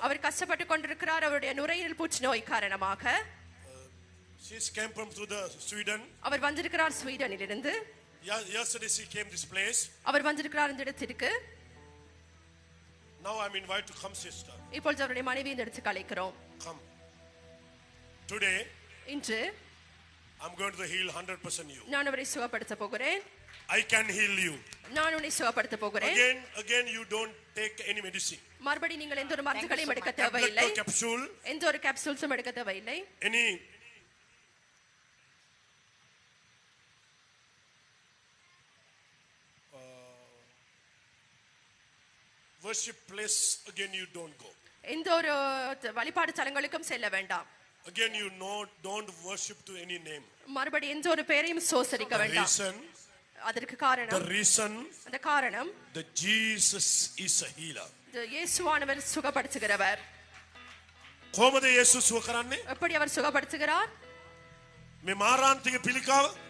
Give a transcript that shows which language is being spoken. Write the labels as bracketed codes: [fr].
[ta] அவர் கஷ்டப்பட்டு கொண்டிருக்கிறார் அவருடைய நுரையீரல் புற்றுநோய் காரணமாக. [en] She came from through the Sweden. [ta] அவர் வந்திருக்கிறார் ஸ்வீடனிலிருந்து. [en] Yesterday she came this place. [ta] அவர் வந்திருக்கிறார் இந்த இடத்திற்கு. [en] Now I'm invited to come sister. [ta] இப்பொழுது அவருடைய மனைவி இந்த இடத்துக்கு அழைக்கிறோம். [en] Come. Today [ta] இன்று [en] I'm going to heal 100% you. [ta] நான் அவரை சுகப்படுத்த போகிறேன். [en] I can heal you. [ta] நான் உன்னை சுகப்படுத்த போகிறேன். [en] Again you don't take any medicine. [ta] மறுபடி நீங்கள் எந்த ஒரு மருந்துகளையும் எடுக்க தேவையில்லை. [en] Tablet or capsule. [ta] எந்த ஒரு கேப்சூல்ஸும் எடுக்க தேவையில்லை. [en] Any worship place again you don't go. [ta] எந்த ஒரு வழிபாடு தலங்களுக்கும் செல்ல வேண்டாம். [en] Again you don't worship to any name. [ta] மறுபடி எந்த ஒரு பெயரையும் சோசரிக்க வேண்டாம். அதற்கு காரணம் [en] The reason [ta] அந்த காரணம் [en] that Jesus is a healer. [ta] இயேசுவானவர் சுகப்படுத்துகிறவர். [si] කොහොමද යේසුස් සුව කරන්නේ? [ta] எப்படி அவர் சுகப்படுத்துகிறார்? [si] මේ මාරාන්තික පිළිකාව